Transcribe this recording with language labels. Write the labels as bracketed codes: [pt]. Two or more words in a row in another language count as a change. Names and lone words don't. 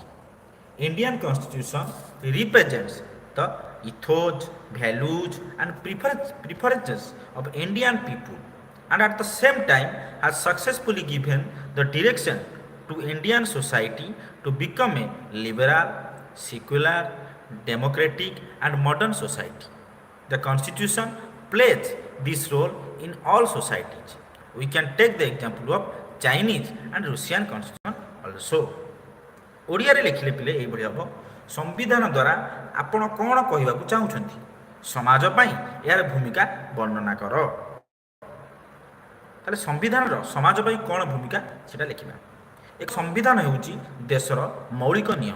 [en] Indian constitution represents the ethos, values and preferences of Indian people and at the same time has successfully given the direction to Indian society to become a liberal, secular, democratic and modern society. The constitution plays this role in all societies. We can take the example of Chinese and Russian constitution also. [or] ଓଡ଼ିଆରେ ଲେଖିଲେ ପିଲେ ଏଇଭଳି ହେବ, ସମ୍ବିଧାନ ଦ୍ୱାରା ଆପଣ କ'ଣ କହିବାକୁ ଚାହୁଁଛନ୍ତି? ସମାଜ ପାଇଁ ଏହାର ଭୂମିକା ବର୍ଣ୍ଣନା କର। ତାହେଲେ ସମ୍ବିଧାନର ସମାଜ ପାଇଁ କ'ଣ ଭୂମିକା ସେଟା ଲେଖିବା। ଏକ ସମ୍ବିଧାନ ହେଉଛି ଦେଶର ମୌଳିକ ନିୟମ।